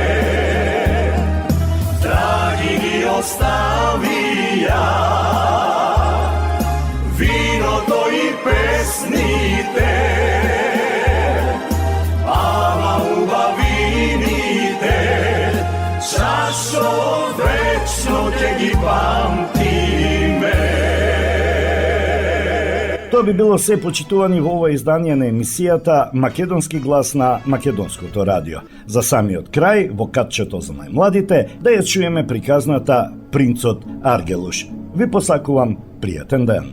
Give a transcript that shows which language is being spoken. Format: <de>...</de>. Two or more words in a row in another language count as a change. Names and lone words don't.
<mk>Dragi mi ostavija, vino to i pesnite, ama ubavite, čašo večno te gi pamtime. Тоа би било се, почитувани, во ова издание на емисијата Македонски глас на Македонското радио. За самиот крај, во катчето за најмладите, да ја чуеме приказната Принцот Аргелуш. Ви посакувам пријатен ден.</mk>